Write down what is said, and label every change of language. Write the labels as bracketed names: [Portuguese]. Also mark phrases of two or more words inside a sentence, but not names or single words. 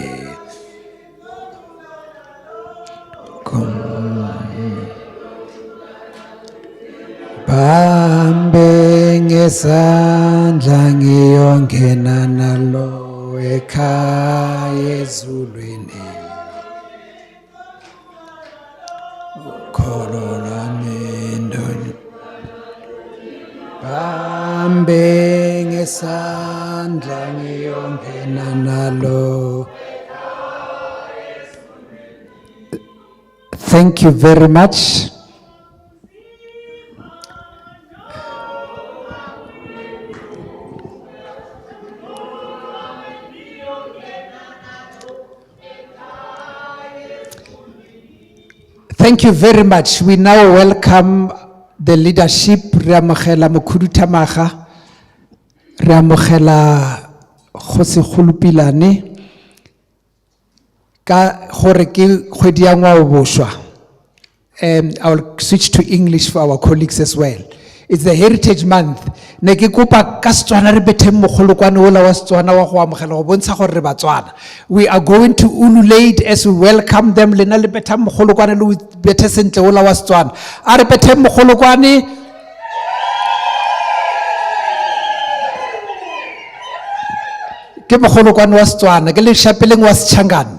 [Zulu] Bambe ngesandla ngiyongena nalo ekhaya ezulwini. Bambe ngesandla ngiyongena nalo. [English] Thank you very much. Thank you very much. We now welcome the leadership. [Tswana] Ramogela Mokhuduthamaga, Ramogela Khosekgolopilane ka gore ke kgwedi ya ngwao boswa. [English] I'll switch to English for our colleagues as well. It's the Heritage Month. [Tswana] Ne ke kopa ka Setswana re bethe mogolokwane ola wa Setswana wa go amogela go bontsha gore re Batswana. [English] We are going to ululate as we welcome them. [Tswana] Lena le betha mogolokwane le bethe sentle ola wa Setswana. A re bethe mogolokwane. Ke mogolokwane wa Setswana, ke le shapeleng wa Setšhangane.